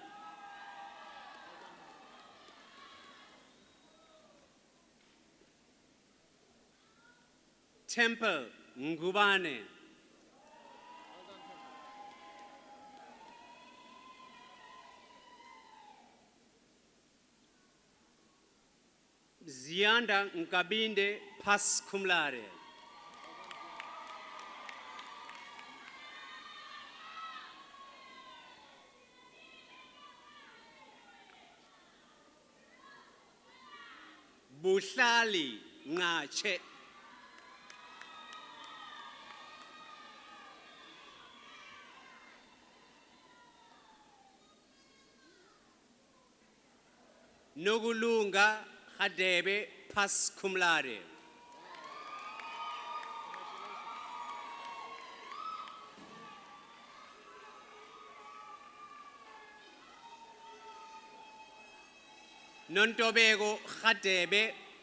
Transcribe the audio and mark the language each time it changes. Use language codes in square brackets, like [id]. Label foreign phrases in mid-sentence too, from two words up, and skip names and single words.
[en] Temple Ngubane. Zianda Nkabinde, pass [la] cum laude. [en] Buhlali Ngache. Nogulunga Hadebe, pass [la] cum laude. [en] Nontobego Hadebe.